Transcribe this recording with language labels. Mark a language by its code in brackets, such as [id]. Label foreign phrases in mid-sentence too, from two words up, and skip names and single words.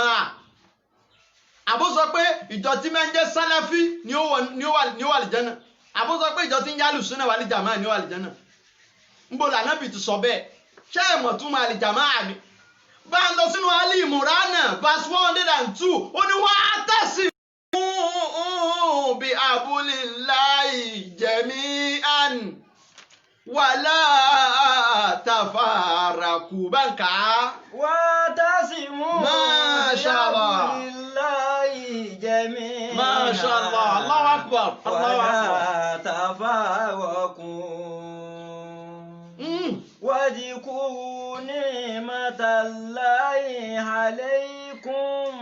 [yo] Àbó sọ pé ìjọ tí máa ń jẹ́ sálàfí ni ó wà àlìjẹ́nà. Àbó sọ pé ìjọ tí ń jẹ́ [ar] السنة والجماعة [yo] ni ó wà àlìjẹ́nà. Níbo l'Ànábì ti sọ bẹ́ẹ̀? Ṣé ẹ mọ̀ túmọ̀ àlìjàmáà ni? Bá ń lọ sínú Ali Imran verse 102 ó ní [ar] واعتصموا بحبل الله جميعا ولا تفرقوا [yo] báńkà. [ar] وَاعْتَصِمُوا ما شاء الله. بِحَبْلِ جَمِيعًا ما شاء الله. الله أكبر. الله أكبر. وَلَا تَفَرَّقُوا واذكروا نعمة الله عليكم